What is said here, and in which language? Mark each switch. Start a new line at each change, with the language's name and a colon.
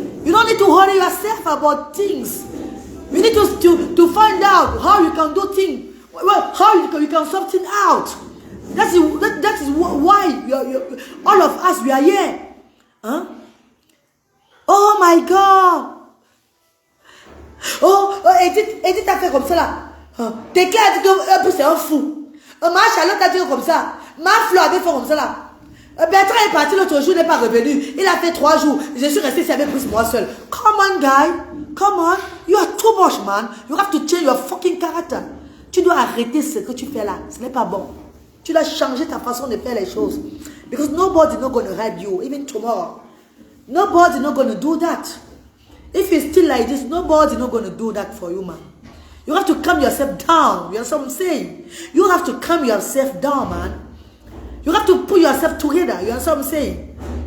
English: You don't need to worry yourself about things. You need to find out how you can do things. Well, how you can sort things out. That is why all of us, we are here. Huh? Oh my God.
French: Oh, Edith a fait comme ça là. T'es clair, dit que c'est un fou. Ma Charlotte a dit comme ça. Ma Flo avait fait comme ça là. Bertrand est parti l'autre jour, il n'est pas revenu. Il a fait 3 jours. Je suis resté ici avec moi seul.
English: Come on, guy. Come on. You are too much, man. You have to change your fucking character.
French: Tu dois arrêter ce que tu fais là. Ce n'est pas bon. Tu dois changer ta façon de faire les choses.
English: Because nobody not going to help you, even tomorrow. Nobody not going to do that. If you're still like this, nobody not going to do that for you, man. You have to calm yourself down. You understand what I'm saying? You have to calm yourself down, man. You have to put yourself together. You understand what I'm saying?